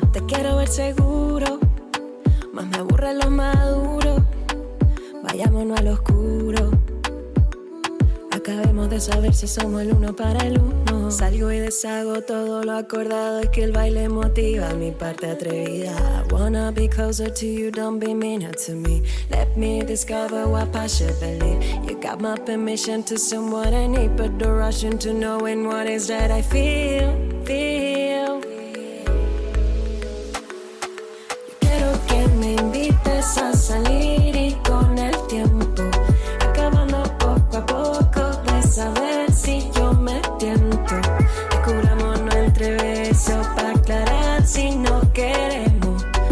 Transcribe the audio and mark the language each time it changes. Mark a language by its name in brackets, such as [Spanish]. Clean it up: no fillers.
[Spanish] Te quiero ver seguro, más me aburre lo maduro. Vayámonos al oscuro, acabemos de saber si somos el uno para el uno. Salgo y deshago todo lo acordado, es que el baile motiva mi parte atrevida. [English] I wanna be closer to you, don't be meaner to me. Let me discover what I should believe. You got my permission to assume what I need, but don't rush into knowing what is that I feel. [Spanish] Yo quiero que me invites a salir y con el tiempo acabando poco a poco de saber si yo me tiento. Descubrámonos entre besos para aclarar si no queremos.